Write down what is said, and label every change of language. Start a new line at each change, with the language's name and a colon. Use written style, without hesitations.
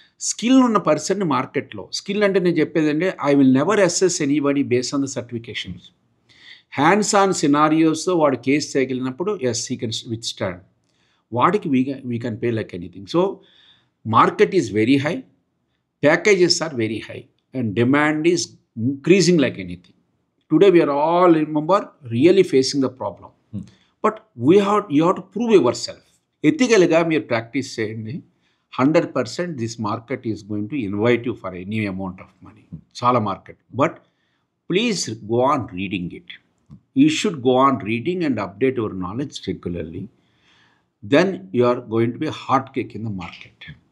Telugu: Skill ఉన్న పర్సన్ని మార్కెట్లో, స్కిల్ అంటే నేను చెప్పేదంటే
English: I will never assess anybody based on the certifications. Hands on సినారియోస్తో
Telugu: వాడు case చేయగలిగినప్పుడు
English: As he can withstand.
Telugu: వాడికి
English: We can pay like anything. So market is very high, packages are very high and demand is increasing like anything. Today we are all, remember, really facing the problem. But you have to prove yourself.
Telugu: Ethically మీరు practice చేయండి.
English: 100% this market is going to invite you for any amount of money.
Telugu: చాలా market.
English: But please go on reading it. You should go on reading and update your knowledge regularly. Then you are going to be a hot cake in the market.